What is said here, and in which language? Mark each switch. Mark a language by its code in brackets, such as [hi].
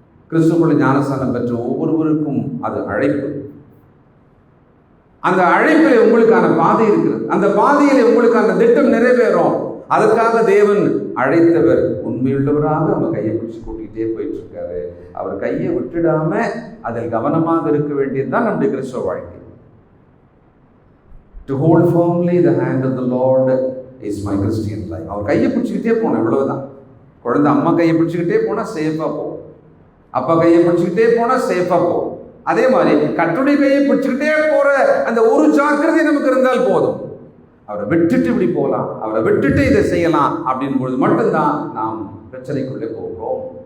[ta] கிறிஸ்துவுக்குள் ஞானஸ்நானம் பெற்ற ஒவ்வொருவருக்கும் அது அழைப்பு. அந்த அழைப்பில் உங்களுக்கான பாதை இருக்கிறது, அந்த பாதையில உங்களுக்கான திட்டம் நிறைவேறும். அதற்காக தேவன் அழைத்தவர் உண்மையுள்ளவராக நம்ம கையை பிடிச்சு கூட்டிகிட்டே போயிட்டு இருக்காரு. அவர் கையை விட்டுடாம அதில் கவனமாக இருக்க வேண்டியதுதான் நம்முடைய கிறிஸ்தவ வாழ்க்கை. [en] To hold firmly the hand of the Lord is my Christian life. [ta] அவர் கையை பிடிச்சிக்கிட்டே போனோம், இவ்வளவுதான். குழந்தை அம்மா கையை பிடிச்சிக்கிட்டே போனா சேஃபா போகும், அப்பா கையை பிடிச்சிக்கிட்டே போனா சேஃபா போகும். அதே மாதிரி கர்த்தருடைய கையை பிடிச்சிக்கிட்டே போற அந்த ஒரு ஜாக்கிரதை நமக்கு இருந்தால் போதும். அவரை விட்டுட்டு இப்படி போகலாம், அவரை விட்டுட்டு இதை செய்யலாம் அப்படின் பொழுது மட்டும்தான் நாம் பிரச்சனைக்குள்ளே போகிறோம்.